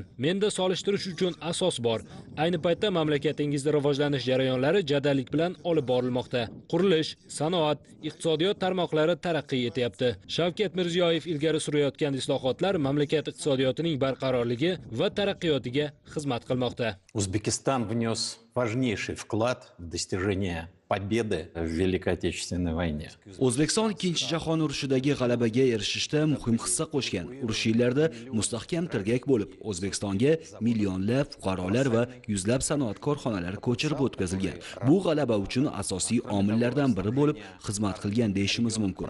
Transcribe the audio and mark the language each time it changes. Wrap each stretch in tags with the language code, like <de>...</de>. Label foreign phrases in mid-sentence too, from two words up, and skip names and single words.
<uz>Menda solishtirish uchun asos bor. Ayni paytda mamlakatingizda rivojlanish jarayonlari jadallik bilan olib borilmoqda. Qurilish, sanoat, iqtisodiyot tarmoqlari taraqqiy etyapti. Shavkat Mirziyoyev ilgari surayotgan islohotlar mamlakat iqtisodiyotining barqarorligi va taraqqiyotiga xizmat qilmoqda.</uz> <ru>Узбекистан внес важнейший вклад в достижение победы в Великой Отечественной войне.</ru> <uz>O'zbekiston Ikkinchi jahon urushidagi g'alabaga erishishda muhim hissa qo'shgan. Urush yillarida mustahkam tirgak bo'lib, O'zbekistonga millionlab fuqarolar va yuzlab sanoat korxonalari ko'chirib o'tkazilgan. Bu g'alaba uchun asosiy omillardan biri bo'lib xizmat qilgan deyishimiz mumkin.</uz>